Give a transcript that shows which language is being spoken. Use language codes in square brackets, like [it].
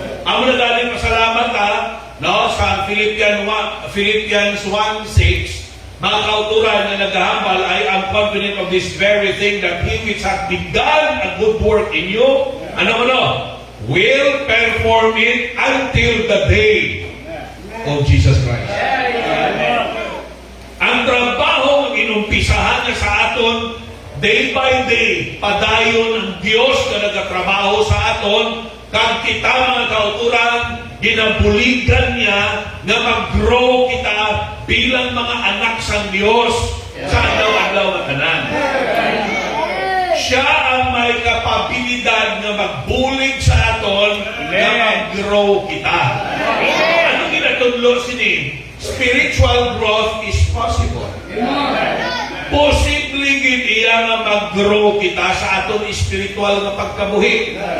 [hil] Amo na galing pasalamat no, sa Philippians 1:6, mga kauturan na naghahambal, [en] I am confident of this very thing, that He which hath begun a good work in you, will perform it until the day of Jesus Christ. [hil] Ang trabaho ng inumpisahan niya sa aton, [en] day by day, [hil] padayon ang Diyos na nagatrabaho sa aton, kag kita mga kauturan, ginabuligan niya na mag-grow kita bilang mga anak sa Diyos sa adlaw-adlaw na tanan. Siya ang may kapabilidad na magbulig sa aton na mag-grow kita. Ano ginatudlo sini? [en] Spiritual growth is possible. [hil] Posible gid iya nga mag-grow kita sa aton spiritual nga pagkabuhi.